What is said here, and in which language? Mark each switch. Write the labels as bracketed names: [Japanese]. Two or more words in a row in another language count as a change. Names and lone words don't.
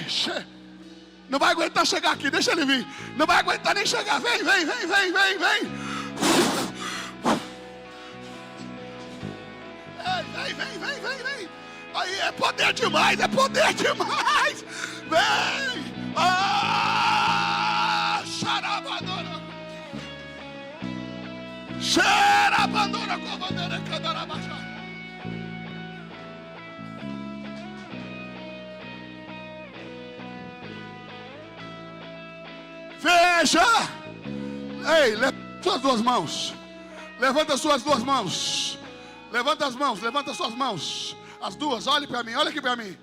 [Portuguese] Não vai aguentar chegar aqui, deixa ele vir. Não vai aguentar nem chegar. Vem. Vem. Aí é poder demais. Vem. Xarabadora covandeira candarabachá. Veja. Ei, levanta suas duas mãos. Levanta suas duas mãos. Levanta as mãos, levanta suas mãos. As duas, olhe para mim, olha aqui para mim.